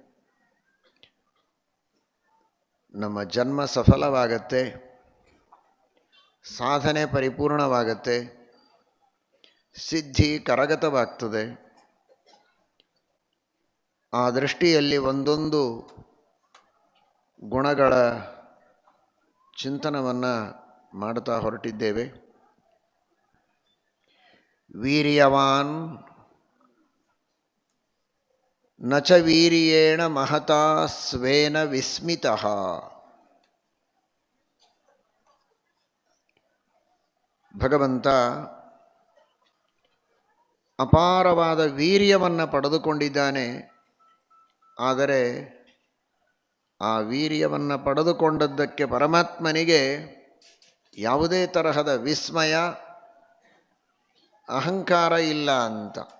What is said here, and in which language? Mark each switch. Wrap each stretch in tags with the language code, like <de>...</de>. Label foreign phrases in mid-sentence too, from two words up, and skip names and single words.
<kn>ನಮ್ಮ ಜನ್ಮ ಸಫಲವಾಗತ್ತೆ, ಸಾಧನೆ ಪರಿಪೂರ್ಣವಾಗತ್ತೆ, ಸಿದ್ಧಿ ಕರಗತವಾಗ್ತದೆ. ಆ ದೃಷ್ಟಿಯಲ್ಲಿ ಒಂದೊಂದು ಗುಣಗಳ ಚಿಂತನವನ್ನು ಮಾಡ್ತಾ ಹೊರಟಿದ್ದೇವೆ.</kn> <sa>ವೀರ್ಯವಾನ್ ನ ಚ ವೀರ್ಯೇಣ ಮಹತಾ ಸ್ವೇನ ವಿಸ್ಮಿತಃ.</sa> <kn>ಭಗವಂತ ಅಪಾರವಾದ ವೀರ್ಯವನ್ನು ಪಡೆದುಕೊಂಡಿದ್ದಾನೆ. ಆದರೆ ಆ ವೀರ್ಯವನ್ನು ಪಡೆದುಕೊಂಡದ್ದಕ್ಕೆ ಪರಮಾತ್ಮನಿಗೆ ಯಾವುದೇ ತರಹದ ವಿಸ್ಮಯ, ಅಹಂಕಾರ ಇಲ್ಲ ಅಂತ.</kn>